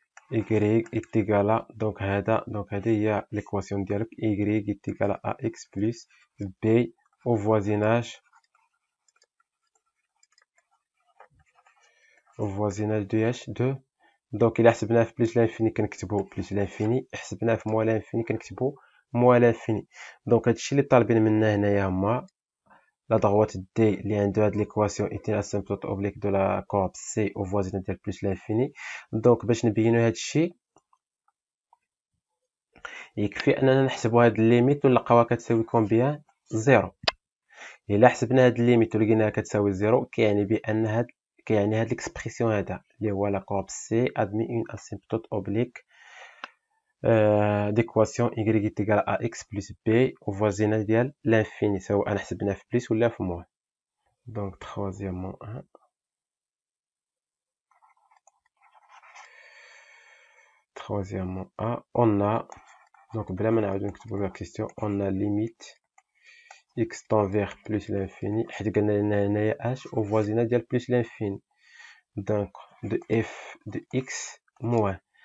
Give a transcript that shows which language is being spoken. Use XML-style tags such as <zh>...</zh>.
<fr>y est égal à، donc</fr> <ar>هذه هي</ar> <fr>l'équation</fr> <ar>ديالك</ar> <fr>y est égal à x plus b au voisinage</fr> <ar>de دونك إلا حسبناه في بلس لانفيني كنكتبو بلس لانفيني، حسبناه في موان لانفيني كنكتبو موان لانفيني. دونك هادشي اللي طالبين منا هنايا هما</ar> <fr>la droite D</fr> <ar>اللي عندها هاد</ar> <fr>l'équation est une asymptote oblique de la courbe C au voisinage</fr> <ar>ديال</ar> <fr>plus l'infini.</fr> <ar>دونك باش نبينو هاد الشيء يكفي اننا نحسبوا هاد الليميت ونلقاوها كتساوي كومبيان زيرو. الا حسبنا هاد الليميت ولقيناها كتساوي زيرو كيعني بان هاد ليكسبرسيون هذا اللي هو لا كورب سي ادمي اون اسيمبتوت اوبليك</ar> <fr>d'équation y est égal à x plus b au voisinage</fr> <ar>ديال l'infini سواء حسبناه في بليس ولا في موان.</ar> <fr>donc troisièmement 1 troisièmement a on a donc</fr> <ar>بلا ما نعاودو نكتبو</ar> <fr>la question on a limite x tend vers plus l'infini</fr> <ar>حيت قلنا لنا هنايا</ar> <fr>h au voisinage</fr> <ar>ديال</ar> <fr>plus l'infini donc de f de x moins.</fr>